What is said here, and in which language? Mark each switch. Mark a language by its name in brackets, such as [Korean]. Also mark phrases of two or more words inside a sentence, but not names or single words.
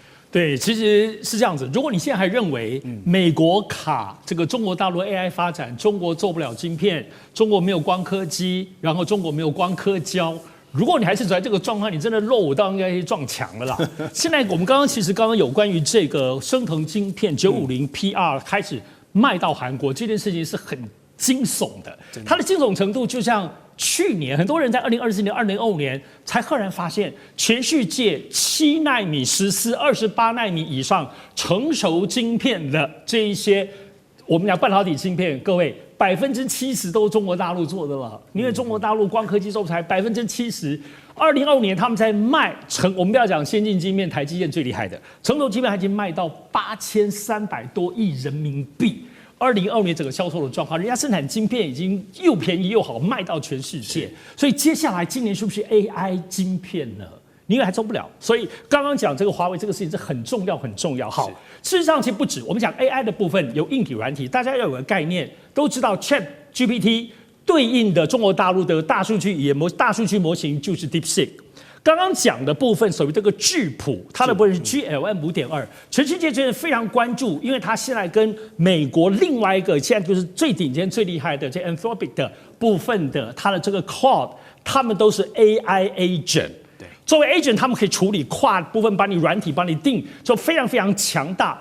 [Chinese] 对，其實是這樣子。如果你現在還認為美國卡這個中國大陸 AI 發展，中國做不了晶片，中國沒有光刻機，然後中國沒有光刻膠，如果你還是處在這個狀況，你真的落伍到應該去撞牆了啦。現在我們剛剛有關於這個昇騰晶片950 PR 開始賣到韓國這件事情是很驚悚的，它的驚悚程度就像去年很多人在2024年、2025年才赫然發現，全世界7奈米、14、28奈米以上成熟晶片的這一些，我們講半導體晶片，各位70%都是中國大陸做的了，因為中國大陸光刻機收才 70%。2025年他們在賣我們不要講先進晶片，台積電最厲害的成熟晶片，已經賣到8300多億人民幣。2025年整個銷售的狀況，人家生產晶片已經又便宜又好，賣到全世界。所以接下來今年是不是 AI 晶片呢？你以為還做不了。所以剛剛講這個華為這個事情是很重要很重要。好，事實上其實不止，我們講 AI 的部分有硬體軟體，大家要有個概念，都知道 ChatGPT 對應的中國大陸的大數據模型就是 DeepSeek。剛剛講的部分屬於這個智譜，它的部分是 GLM 5.2，全世界真的非常關注，因為它現在跟美國另外一個現在就是最頂尖、最厲害的這 Anthropic 的部分的它的這個 Claude， 他們都是 [English] AI agent。 [Chinese] 作為 agent， 他們可以處理跨部分，把你軟體帮你定，就非常非常強大。